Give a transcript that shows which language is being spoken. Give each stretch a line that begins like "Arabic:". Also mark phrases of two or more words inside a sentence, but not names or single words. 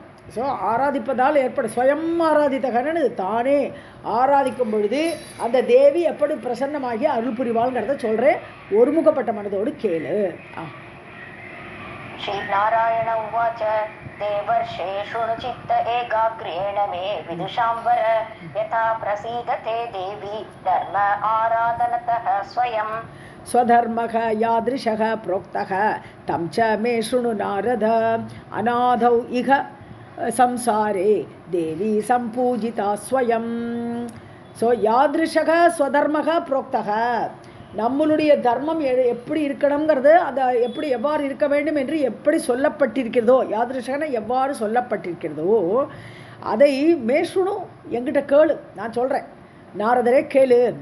Tamil: ஸோ ஆராதிப்பதால் ஏற்படும் ஸ்வயம் ஆராதித்தகன்னு, தானே ஆராதிக்கும் பொழுது அந்த தேவி எப்படி பிரசன்னமாகி அருள் புரிவாள்ங்கிறத சொல்கிறேன், ஒருமுகப்பட்ட மனதோடு கேளு.
Sanskrit: श्री नारायण उवाच देवर्षे शृणुचित्त एकाग्रेण मे विदुषांवर यथा प्रसीदते देवी धर्म आराधनतः स्वयम्. स्वधर्मः यादृशः प्रोक्तः तं च मे शृणु नारद अनादौ इह संसारे देवी सम्पूजिता स्वयं.
Tamil: ஸோ
Sanskrit: यादृशः स्वधर्मः प्रोक्तः,
Tamil: நம்மளுடைய தர்மம் எப்படி இருக்கணுங்கிறது, அதை எவ்வாறு இருக்க வேண்டும் என்று எப்படி சொல்லப்பட்டிருக்கிறதோ, யாதிருஷகன எவ்வாறு சொல்லப்பட்டிருக்கிறதோ அதை மேஷுணு என்கிட்ட கேளு, நான் சொல்கிறேன், நாரதரே கேளு.